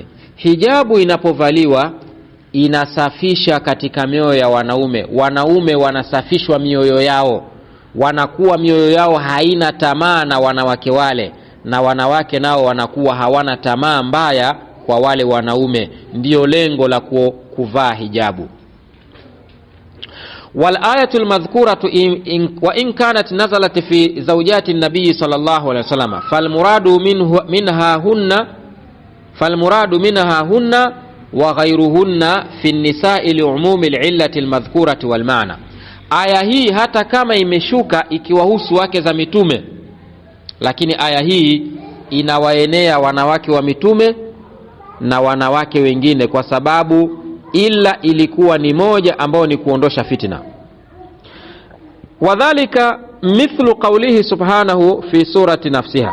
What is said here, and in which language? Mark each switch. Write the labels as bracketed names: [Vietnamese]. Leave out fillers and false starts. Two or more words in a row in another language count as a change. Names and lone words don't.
[Swahili] Hijabu inapovaliwa inasafisha katika mioyo ya wanaume. Wanaume wanasafishwa mioyo yao, wanakuwa mioyo yao haina tamaa na wanawake wale, na wanawake nao wanakuwa hawana tamaa mbaya kwa wale wanaume. Ndiyo lengo la kuvaa hijabu. [Arabic] والآية المذكورة وإن كانت نزلت في زوجات النبي صلى الله عليه وسلم فالمراد منها هن وغيرهن في النساء لعموم العلة المذكورة والمعنى. [Swahili] Aya hii hata kama imeshuka ikiwahusu wake za mitume, lakini aya hii inawaenea wanawake wa mitume na wanawake wengine, kwa sababu ila ilikuwa ni moja ambao ni kuondosha fitna. [Arabic] وذلك مثل قوله سبحانه في سورة نفسها.